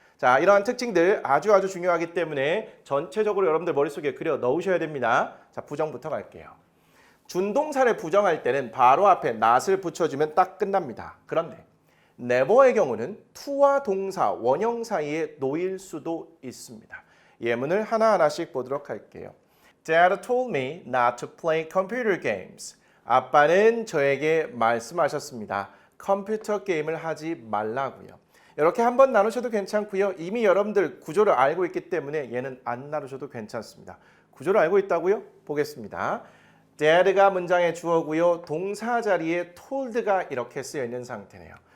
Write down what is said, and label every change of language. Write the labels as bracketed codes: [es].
[ko] 자, 이러한 특징들 아주 중요하기 때문에 전체적으로 여러분들 머릿속에 그려 넣으셔야 됩니다. 자, 부정부터 갈게요. 준동사를 부정할 때는 바로 앞에 not을 붙여주면 딱 끝납니다. 그런데 never의 경우는 to와 동사, 원형 사이에 놓일 수도 있습니다. 예문을 하나하나씩 보도록 할게요. [en] Dad told me not to play computer games. [ko] 아빠는 저에게 말씀하셨습니다. 컴퓨터 게임을 하지 말라고요. 이렇게 한번 나누셔도 괜찮고요. 이미 여러분들 구조를 알고 있기 때문에 얘는 안 나누셔도 괜찮습니다. 구조를 알고 있다고요? 보겠습니다. did가 문장의 주어고요. 동사 자리에 told가 이렇게 쓰여 있는 상태네요.